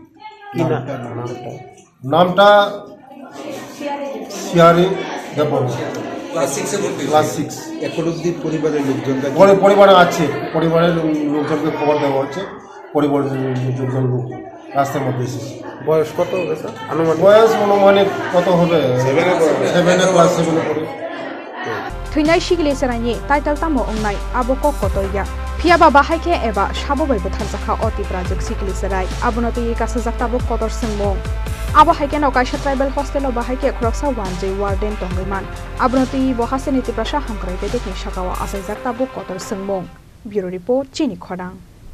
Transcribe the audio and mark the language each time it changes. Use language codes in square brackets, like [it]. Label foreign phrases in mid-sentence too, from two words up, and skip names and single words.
[bn] নামটা শিয়ারি দেবর, ক্লাস 6। এখন অবধি পরিবারের লোকজনরা পরিবারে আছে, পরিবারের লোকজনকে খবর দেওয়া হচ্ছে। পরিবারের লোকজন লোক রাস্তার মধ্যে এসেছে। বয়স কত হবে স্যার? বয়স অনুমানিক কত হবে? 7-এ ক্লাস 7-এ পড়ে। [trp] thuinai sikli sraini title tamo ongnai abo kok kotoya phiaba bahaike eba sabo bai butharjakha oti project sikli srai abono ti kasajak tabo kotor singmong abo haike no kaisa [en] tribal hostel [trp] o bahaike khoroksa 1J warden tongaiman abono ti bo haseniti prasha hamkrai te tekni shakawa asaijak tabo kotor singmong [en] bureau report [trp] chini khodang।